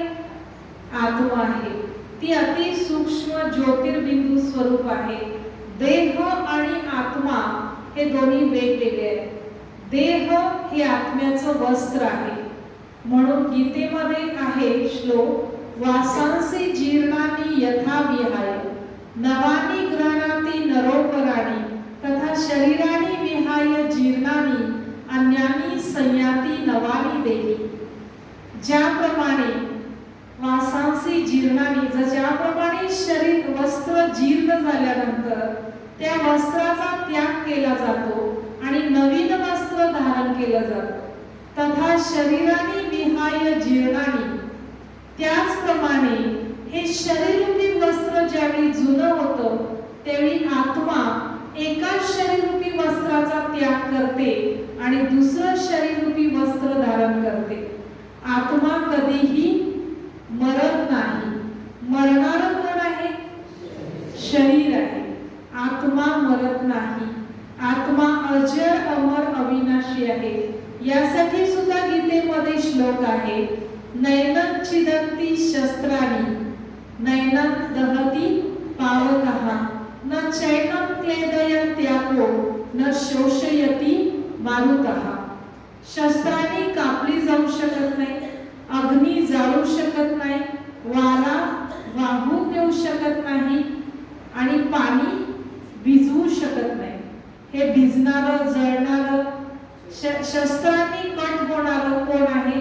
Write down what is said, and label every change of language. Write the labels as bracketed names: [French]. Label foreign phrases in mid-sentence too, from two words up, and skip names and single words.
[Marathi] आत्मा आहे. ती अति सूक्ष्म ज्योतिर्बिंदू स्वरूप आहे. देह आणि आत्मा हे दोन्ही वेगवेगळे आहेत. देह हे आत्म्याचं वस्त्र आहे. म्हणून गीतेमध्ये आहे श्लोक, [Sanskrit] वासांसी जीर्णानि यथा विहाय नवानि गृह्णाति नरोपराणि तथा शरीराणि विहाय जीर्णानि अन्यानि संयाति नवानि देहि. [Marathi] ज्याप्रमाणे [Sanskrit] वासांसी जीर्णानि, [Marathi] ज्याप्रमाणे शरीर वस्त्र जीर्ण झाल्यानंतर त्या वस्त्राचा त्याग केला जातो आणि नवीन वस्त्र धारण केलं जातं, [Sanskrit] तथा शरीराने विहाय जीर्णानि, [Marathi] त्याचप्रमाणे हे शरीररूपी वस्त्र ज्यावेळी जुनं होतं त्यावेळी आत्मा एकाच शरीररूपी वस्त्राचा त्याग करते आणि दुसरं शरीररूपी वस्त्र धारण करते. आत्मा कधीही मरत नाही. मरणारं कोण आहे? शरीर आहे. आत्मा मरत नाही. आत्मा अजर, अमर, अविनाशी आहे. यासाठी सुद्धा गीतेमध्ये श्लोक आहे, [Sanskrit] नैनं छिदन्ति शस्त्राणि नैनं दहति पावकः न चैनं क्लेदयन्त्यापो न शोषयति मारुतः. [Marathi] शस्त्रांनी कापली जाऊ शकत नाही, अग्नी जाळू शकत नाही, वारा वाहून नेऊ शकत नाही. आणि पाणी भिजवू शकत नाही. हे भिजणारं, जळणारं, शस्त्रांनी कट होणारं कोण आहे?